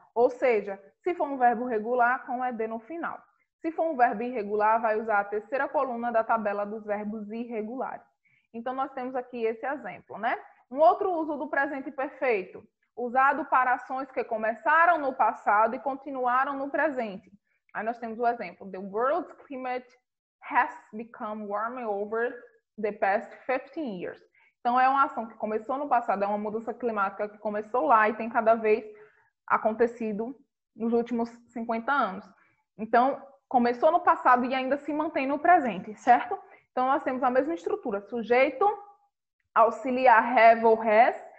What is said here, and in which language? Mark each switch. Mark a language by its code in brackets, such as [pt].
[pt] Ou seja, se for um verbo regular, com ed no final. Se for um verbo irregular, vai usar a terceira coluna da tabela dos verbos irregulares. Então, nós temos aqui esse exemplo, né? Um outro uso do presente perfeito, usado para ações que começaram no passado e continuaram no presente. Aí nós temos o exemplo, [en] the world's climate has become warmer over the past 15 years. [pt] Então, é uma ação que começou no passado, é uma mudança climática que começou lá e tem cada vez acontecido nos últimos 50 anos. Então, começou no passado e ainda se mantém no presente, certo? Então, nós temos a mesma estrutura, sujeito, auxiliar have ou has.